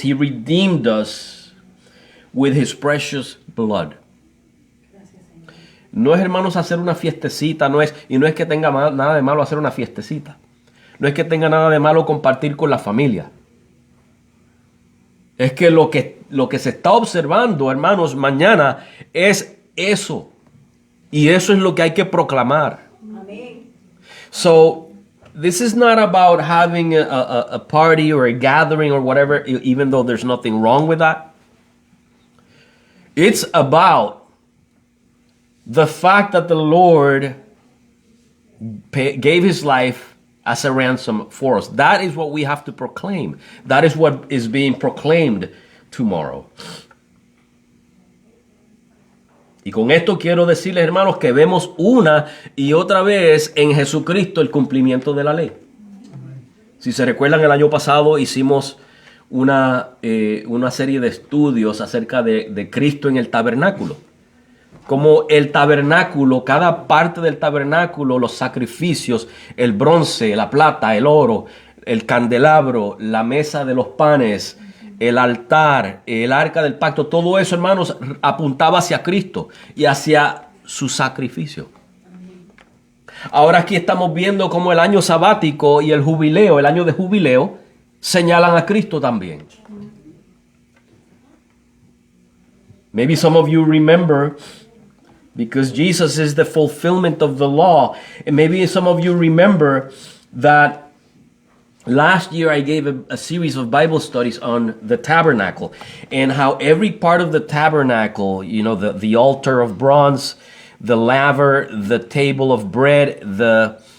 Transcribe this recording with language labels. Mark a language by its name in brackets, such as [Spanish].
[English] He redeemed us with his precious blood. [Spanish] No es, hermanos, hacer una fiestecita, no es que tenga nada de malo hacer una fiestecita. No es que tenga nada de malo compartir con la familia. Es que lo que se está observando, hermanos, mañana es eso. Y eso es lo que hay que proclamar. Amén. [English] So, this is not about having a party or a gathering or whatever, even though there's nothing wrong with that. It's about the fact that the Lord gave his life as a ransom for us. That is what we have to proclaim. That is what is being proclaimed tomorrow. [Spanish] Y con esto quiero decirles, hermanos, que vemos una y otra vez en Jesucristo el cumplimiento de la ley. Si se recuerdan, el año pasado hicimos una serie de estudios acerca de Cristo en el tabernáculo. Como el tabernáculo, cada parte del tabernáculo, los sacrificios, el bronce, la plata, el oro, el candelabro, la mesa de los panes, el altar, el arca del pacto, todo eso, hermanos, apuntaba hacia Cristo y hacia su sacrificio. Ahora aquí estamos viendo cómo el año sabático y el jubileo, el año de jubileo, señalan a Cristo también. [English] Maybe some of you remember, because Jesus is the fulfillment of the law, and maybe some of you remember that last year I gave a series of Bible studies on the tabernacle and how every part of the tabernacle, you know, the altar of bronze, the laver, the table of bread, the